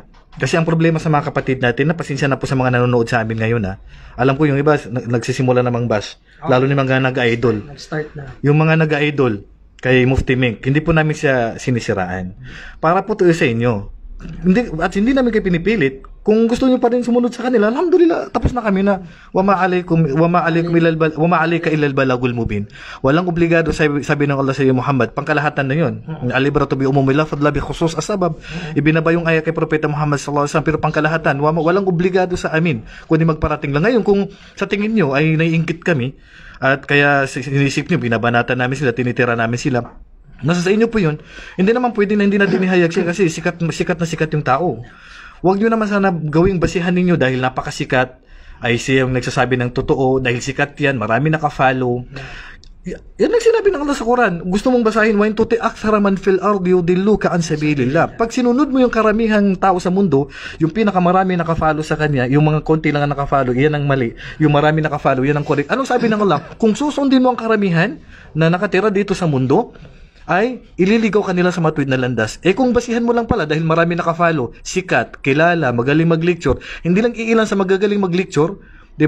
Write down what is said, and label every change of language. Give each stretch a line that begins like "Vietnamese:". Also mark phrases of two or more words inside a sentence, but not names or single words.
Filipino: Kasi ang problema sa mga kapatid natin, pasensya na po sa mga nanonood sa amin ngayon alam ko yung iba nagsisimula namang bash, lalo ni mga nag-idol. Nag-start na. Yung mga nag-idol kay Mufti Menk, hindi po namin siya sinisiraan. Para po to sa inyo. Hindi namin kayo pinipilit. Kung gusto niyo pa rin sumunod sa kanila, alhamdulillah, tapos na kami na
Arabic: وما عليك إلا البلاغ المبين.
Filipino: Walang obligado, sabi ng Allah sa iyo Muhammad, pangkalahatan na 'yon.
Arabic: العبرة بعموم اللفظ لا بخصوص الأسباب.
Filipino: Ibinaba yung ayat kay Propeta Muhammad
Arabic: صلى الله عليه وسلم,
Filipino: pero pangkalahatan, walang obligado sa amin kundi magparating lang. Ngayon kung sa tingin niyo ay naiinggit kami at kaya sinisip niyo binabanatan namin sila, tinitira namin sila, nasa sa inyo po yun. Hindi naman pwede na hindi natin ihayag siya kasi sikat na sikat yung tao. Huwag nyo naman sana gawing basihan ninyo dahil napakasikat ay siya yung nagsasabi ng totoo, dahil sikat yan, marami nakafollow. Yan ang sinabi ng Allah sa Quran. Gusto mong basahin,
Arabic: وإن تطع أكثر من في الأرض يضلوك عن سبيل الله.
Filipino: Pag sinunod mo yung karamihang tao sa mundo, yung pinakamarami nakafollow sa kanya, yung mga konti lang ang nakafollow, yan ang mali. Yung marami nakafollow, yan ang correct. Anong sabi ng Allah? Kung susundin mo ang karamihan na nakatira dito sa mundo, ay ililigaw kanila sa matuwid na landas. Kung basihan mo lang pala dahil marami nakafollow, sikat, kilala, magaling mag-lecture, hindi lang iilan sa magagaling mag-lecture, 'di ba?